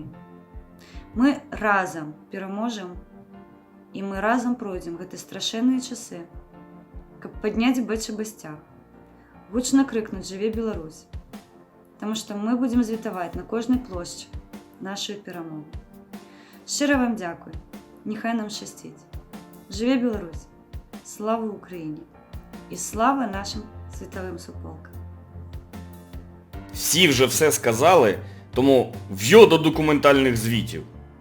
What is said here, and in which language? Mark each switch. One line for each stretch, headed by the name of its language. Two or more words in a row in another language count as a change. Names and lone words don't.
Belarusian: Мы разам пераможам, і мы разам пройдзем гэты страшэнныя часы, каб падняць бэчабы сцяг, гучна крыкнуць «Жыве Беларусь!», таму што мы будзем звітаваць на кожнай плошчы нашу перамогу. Шчыра вам дзякуй, няхай нам шчасціць. Жыве Беларусь!
Ukrainian: Слава Україні! І слава нашим світовим суполкам! Всі вже все сказали, тому в'йо до документальних звітів.